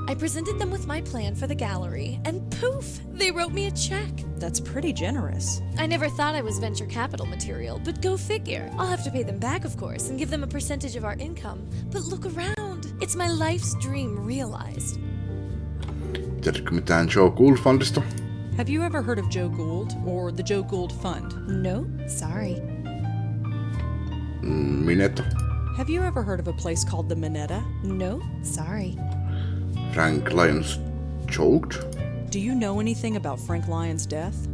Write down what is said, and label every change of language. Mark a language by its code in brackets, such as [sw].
[en] I presented them with my plan for the gallery, and poof, they wrote me a check. That's pretty generous. I never thought I was venture capital material, but go figure. I'll have to pay them back, of course, and give them a percentage of our income. But look around. It's my life's dream realized. [fi] Tiedätkö mitään Joe Gould Fundista? [en] Have you ever heard of Joe Gould or the Joe Gould Fund? No, sorry. Minetta? Have you ever heard of a place called the Minetta? No, sorry. Frank Lyons choked? Do you know anything about Frank Lyons' death?